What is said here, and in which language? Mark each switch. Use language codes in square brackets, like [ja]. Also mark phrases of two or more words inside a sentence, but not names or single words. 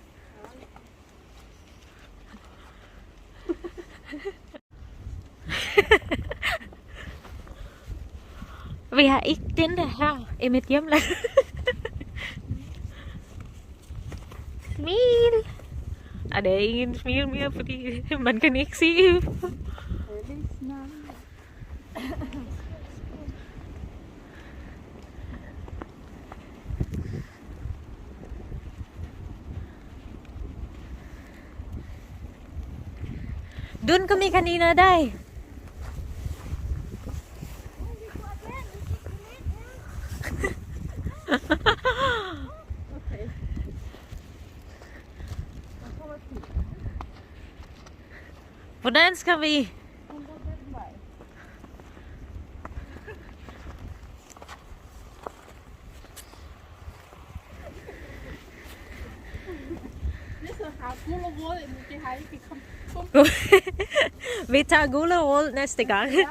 [da] Vi har ikke den der her i mit hjemland. Smil! Det er ingen smil mere, fordi man kan ikke se. [tl] Doon kami kanina, Day. [da] Hvordan skal vi? Vi tager gulerod næste gang.